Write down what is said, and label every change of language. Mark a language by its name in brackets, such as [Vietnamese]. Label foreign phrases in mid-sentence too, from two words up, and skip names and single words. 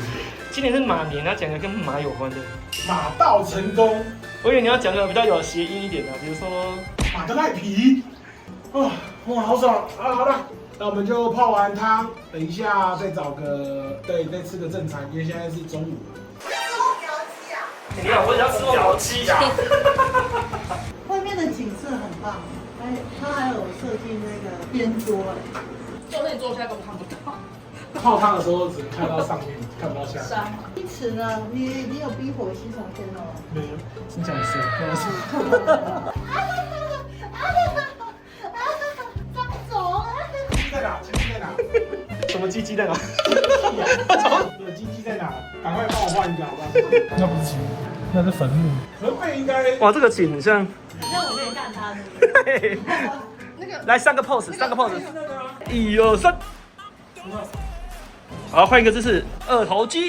[Chinese] 今年是馬年，要講個跟馬有關的。馬到成功。我以為你要講個比較有諧音一點的，比如說馬的賴皮。哇，好爽啊！好了。那我們就泡完湯，等一下再找個再吃個正餐，因為現在是中午了。吃后苗鸡啊！你好，我想要吃苗雞呀。外面的景色很棒，它還有設計那个邊桌，就那你坐下都看不到。泡湯的時候只能看到上面，看不到下面。因此呢，你有逼火西从天哦？沒有，是這樣說。在哪？雞雞在哪？什麼雞雞在哪？有雞雞在哪？趕快幫我換一個好不好？那不是雞，那是墳墓。墳墓應該…… 哇，這個景很像。很像我可以幹它的。那個來三個 pose，三個 pose。1、2、3。好，換一個姿勢，二頭肌。